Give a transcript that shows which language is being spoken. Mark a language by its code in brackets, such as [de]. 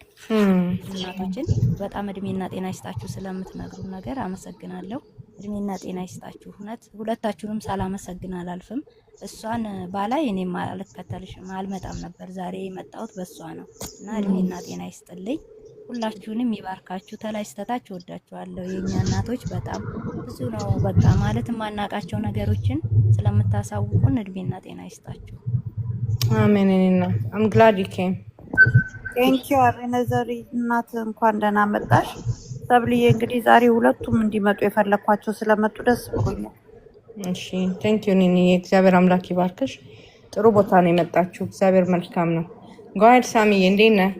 [am] እናቶችን በጣም እድሜና ጤና ይስጣችሁ ስለምትነግሩ ነገር አመሰግናለሁ። እድሜና ጤና ይስጣችሁ። እውነት ሁለታችሁንም ሳላመሰግን አላልፍም። እሷን ባላይ እኔም አልከተልሽም አልመጣም ነበር። ዛሬ የመጣሁት በእሷ ነው እና እድሜና ጤና ይስጥልኝ። ሁላችሁንም ይባርካችሁ። ተላይ ስተታች ወዳችኋለሁ። የኛ እናቶች በጣም ብዙ ነው በቃ ማለት ማናቃቸው ነገሮችን ስለምታሳውቁን እድሜና ጤና ይስጣችሁ። አሜን። እኔና [en] I'm glad you came. [am] ቴንክ ዩ አቤነዘሪ እናት እንኳን ደህና መጣሽ። ሰብልዬ እንግዲህ ዛሬ ሁለቱም እንዲመጡ የፈለኳቸው ስለመጡ ደስ ብሎኛል። እሺ ቴንክ ዩ ኒኒ። እግዚአብሔር አምላክ ይባርክሽ። ጥሩ ቦታ ነው የመጣችሁ። እግዚአብሔር መልካም ነው። ጓድ ሳሚዬ እንዴት ነህ?